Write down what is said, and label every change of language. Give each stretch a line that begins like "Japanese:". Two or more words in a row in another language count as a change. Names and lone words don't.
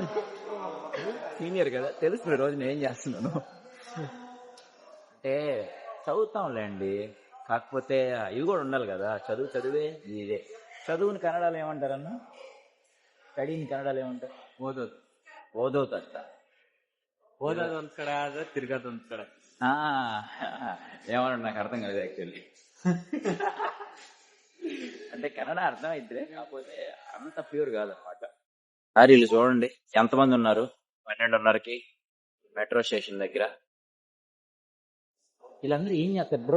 Telugu: సీనియర్ కదా, తెలుసు రోజు నేను ఏం చేస్తున్నాను అంటే. చదువుతాంలేండి, కాకపోతే ఇవి కూడా ఉండాలి కదా. చదివే ఇదే. చదువుని కన్నడలో ఏమంటారన్నా? స్టడీని కన్నడలో ఏమంటారు? ఓదోతట్ట.
Kannada: ಓದೋದು ಒಂದ್ ಕಡೆ ಆದ್ರೆ ತಿರ್ಗೋದು ಒಂದ್ ಕಡೆ.
Telugu: ఏమన్నా నాకు అర్థం కాలేదు యాక్చువల్లీ. అంటే కన్నడ అర్థం అయితే, కాకపోతే అంత ప్యూర్ కాదనమాట. సార్ వీళ్ళు చూడండి ఎంతమంది ఉన్నారు. 12:30కి మెట్రో స్టేషన్ దగ్గర. వీళ్ళందరూ ఏం చేస్తారు బ్రో?